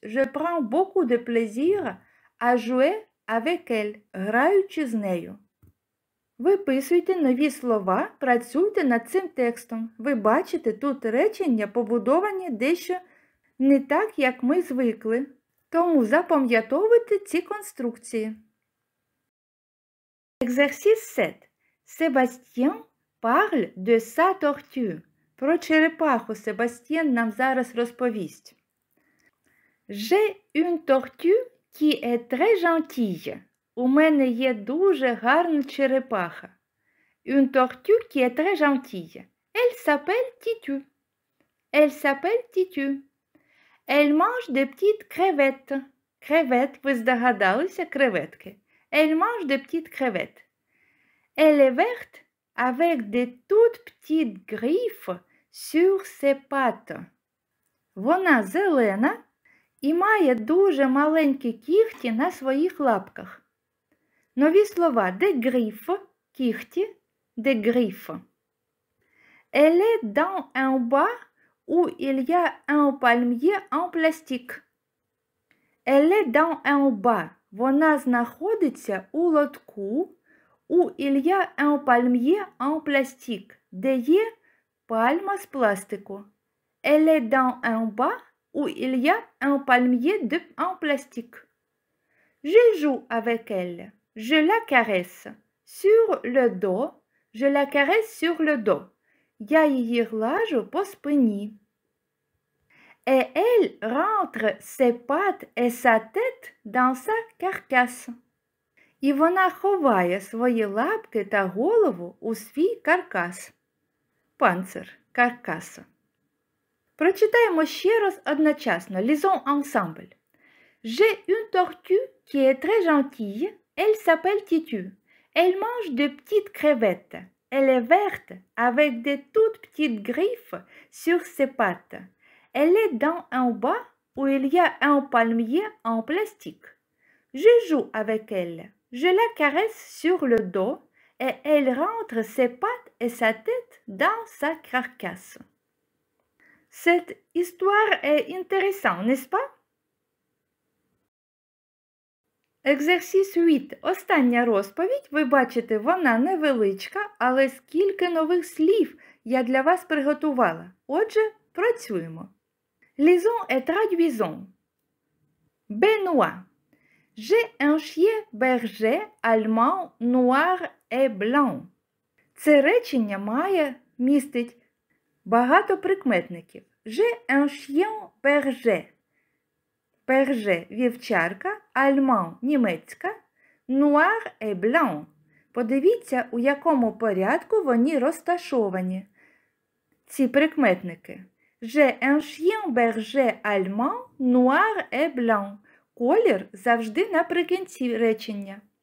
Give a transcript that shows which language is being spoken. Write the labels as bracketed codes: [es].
[fr] Je prends beaucoup de plaisir à jouer avec elle. [uk] Граючи з нею. Виписуйте нові слова, працюйте над цим текстом. Ви бачите, тут речення побудовані дещо не так, як ми звикли. Тому запам'ятовуйте ці конструкції. [fr] Exercice 7. Sébastien parle de sa tortue. [uk] Про черепаху Себастьєн нам зараз розповість. [fr] J'ai une tortue qui est très gentille. [uk] У мене є дуже гарна черепаха. [fr] Une tortue qui est très gentille. Elle s'appelle Titu. Elle s'appelle Titu. Elle mange des petites crevettes. Crevettes, [uk] ви здогадалися, креветки. [fr] Elle mange des petites crevettes. Elle est verte avec des toutes petites griffes sur ses pattes. [uk] Вона зелена і має дуже маленькі кігті на своїх лапках. Нові слова [fr] des griffes, [uk] кігті, des griffes. [fr] Elle est dans un bas où il y a un palmier en plastique. Elle est dans un bas. [uk] Вона знаходиться у лотку, [fr] où il y a un palmier en plastique, [uk] де є пальма з пластику. [fr] Elle est dans un bas où il y a un palmier en plastique. Je joue avec elle. Je la caresse sur le dos. Je la caresse sur le dos. [uk] Я її глажу по спині. [fr] Et elle rentre ses pattes et sa tête dans sa carcasse. [uk] І вона ховає свої лапки та голову у свій каркас. Панцир, каркас. Прочитаємо ще раз одночасно. [fr] Lisons ensemble. J'ai une tortue qui est très gentille. Elle s'appelle Titu. Elle mange de petites crevettes. Elle est verte avec de toutes petites griffes sur ses pattes. Elle est dans un bas où il y a un palmier en plastique. Je joue avec elle. Je la caresse sur le dos et elle rentre ses pattes et sa tête dans sa carcasse. Cette histoire est intéressante, n'est-ce pas? Exercice 8. [uk] Остання розповідь. Ви бачите, вона невеличка, але скільки нових слів я для вас приготувала. Отже, працюємо. [fr] Lisons et traduisons. Benoît. J'ai un chien berger allemand noir et blanc. [uk] Це речення містить багато прикметників. [fr] J'ai un chien berger. Berger – [uk] вівчарка, [fr] allemand – [uk] німецька, [fr] noir et blanc. [uk] Подивіться, у якому порядку вони розташовані. Ці прикметники. [fr] J'ai un chien berger allemand noir et blanc. [uk] Колір завжди наприкінці речення.